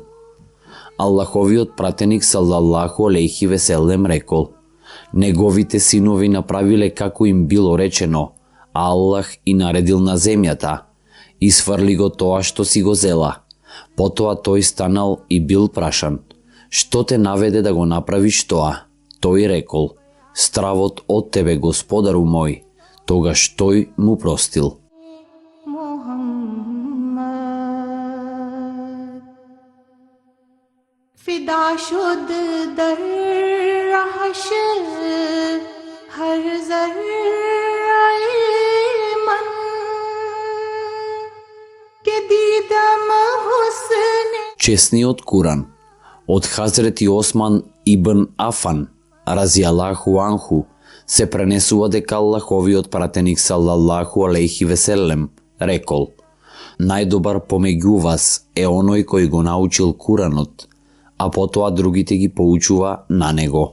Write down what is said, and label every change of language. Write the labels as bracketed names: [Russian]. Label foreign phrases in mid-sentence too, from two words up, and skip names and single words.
[Macedonian] Аллаховиот пратеник [Arabic] صلى الله عليه وسلم [Macedonian] рекол: неговите синови направиле како им било речено, а Аллах и наредил на земјата. Исфрли го тоа што си го зела. Потоа тој станал и бил прашан: што те наведе да го направиш тоа? Тој рекол: стравот од тебе, Господару мој. Тогаш тој му простил. [Persian] فدا شد در رهش هر ذره‌ی من که دیدم حسن. [Macedonian] Чесниот Куран од Хазрети Осман ибн Афан [Arabic] رضي الله عنه [Macedonian] се пренесува дека Аллаховиот пратеник [Arabic] صلى الله عليه وسلم [Macedonian] рекол: најдобар помеѓу вас е оној кој го научил Куранот, а потоа другите ги поучува на него.